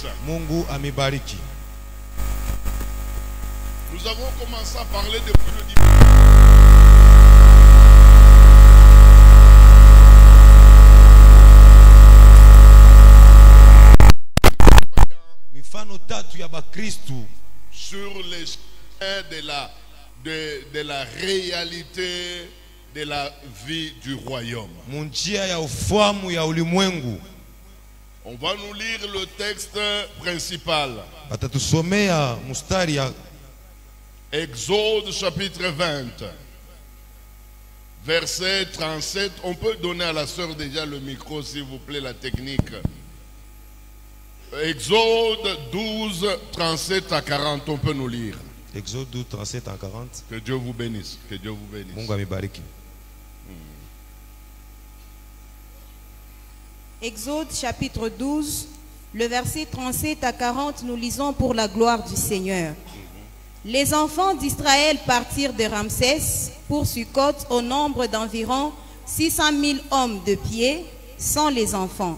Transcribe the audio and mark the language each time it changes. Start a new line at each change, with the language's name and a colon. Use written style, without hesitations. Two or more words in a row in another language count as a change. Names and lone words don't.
Swahili: Mungu amibariki.
French: Nous avons commencé à parler depuis le début.
Swahili: Mifano tatu ya Bakristu
French: Sur les chemins de la réalité de la vie du royaume.
Swahili: munjia ya ufahamu ya ulimwengu.
French: On va nous lire le texte principal.
Swahili: Batatusomea mustari ya
French: Exode chapitre 20. Verset 37. On peut donner à la sœur déjà le micro s'il vous plaît, la technique. Exode 12, 37 à 40. On peut nous lire. Exode 12, 37 à 40. Que Dieu vous bénisse. Que Dieu vous bénisse.
Swahili: Mungu amibariki.
French: Exode chapitre 12, le verset 37 à 40, nous lisons pour la gloire du Seigneur. Les enfants d'Israël partirent de Ramsès pour Sukkot au nombre d'environ 600 000 hommes de pied, sans les enfants.